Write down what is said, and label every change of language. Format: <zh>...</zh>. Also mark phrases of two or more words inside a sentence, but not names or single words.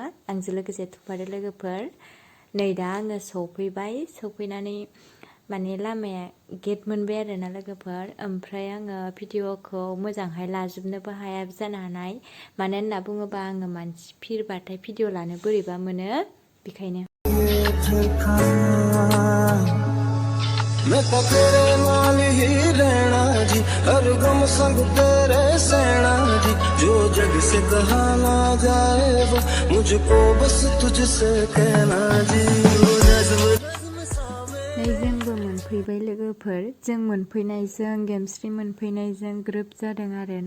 <brx>आंजों लोगोसे थुफादो लोगोफोर। नै दा आङो सौफैनानै माने लामाया गेट मोनबाय आरोना लोगोफोर। ओमफ्राय आङो भिडिअखौ मोजांहाय लाजोबनोबो हाया जानो हानाय, मानो होनना बुङोबा आङो मानसि फिरबाथाय भिडिअ लानो बोरैबा मोनो, बेखायनो।</brx> <hi>मैं तो तेरे नाल ही रहना जी, हर गम संग तेरे सहना जी, जो जग से कहा ना जाए वो मुझको बस तुझसे कहना जी।</hi> <brx>जोंबो मोनफैबाय लोगोफोर। जों मोनफैनायजों गेमस्रि मोनफैनायजों ग्रोब जादों आरोना।</brx>